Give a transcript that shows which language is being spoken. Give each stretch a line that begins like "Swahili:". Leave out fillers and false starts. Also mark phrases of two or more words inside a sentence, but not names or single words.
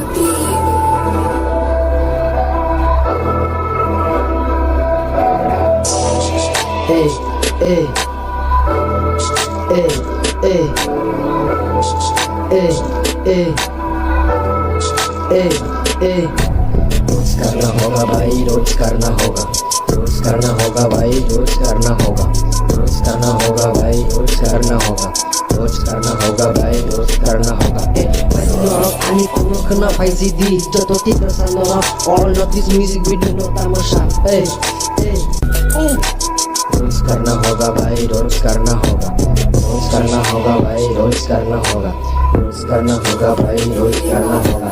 Hindi: Hey, hey, hey, hey, hey, hey, hey, hey. रोज करना होगा भाई, रोज करना होगा, रोज करना होगा भाई, रोज करना होगा, रोज करना होगा भाई, रोज करना होगा, रोज करना होगा भाई, रोज करना होगा.
Kok Borok: Norok ani kuno kena faisi di joto tiga norok
English: all not this music video
Kok Borok: no tamasha. Hey, hey.
Hindi: रोज करना होगा भाई, रोज करना होगा, रोज करना होगा भाई, रोज करना होगा, रोज करना होगा भाई, रोज करना होगा.